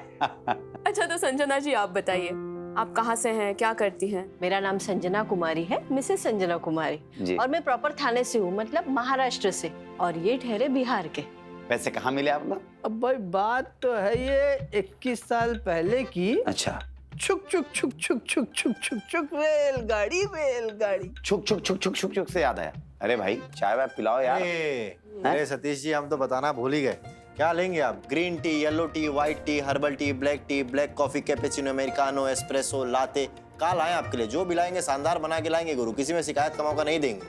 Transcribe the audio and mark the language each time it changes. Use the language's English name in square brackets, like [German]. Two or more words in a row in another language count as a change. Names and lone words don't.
[Hindi] अच्छा, तो संजना जी आप बताइए, आप कहाँ से हैं, क्या करती हैं? मेरा नाम संजना कुमारी है, मिसेस संजना कुमारी। जी। और मैं प्रॉपर थाने से हूँ, मतलब महाराष्ट्र से, और ये ठहरे बिहार के। वैसे कहाँ मिले आप लोग? अब भाई बात तो है ये 21 साल पहले की। अच्छा। छुक छुक छुक छुक छुक छुक छुक छुक रेलगाड़ी रेलगाड़ी। छुक छुक छुक छुक छुक छुक से याद आया। अरे भाई, चाय वाय पिलाओ यार। अरे सतीश जी, हम तो बताना भूल ही गए। क्या लेंगे आप? [English] green tea, yellow tea, white tea, herbal tea, black coffee, cappuccino, americano, espresso, latte. [Hindi] काल आए आपके लिए, जो भी लाएंगे शानदार बना के लाएंगे गुरु, किसी में शिकायत का मौका नहीं देंगे।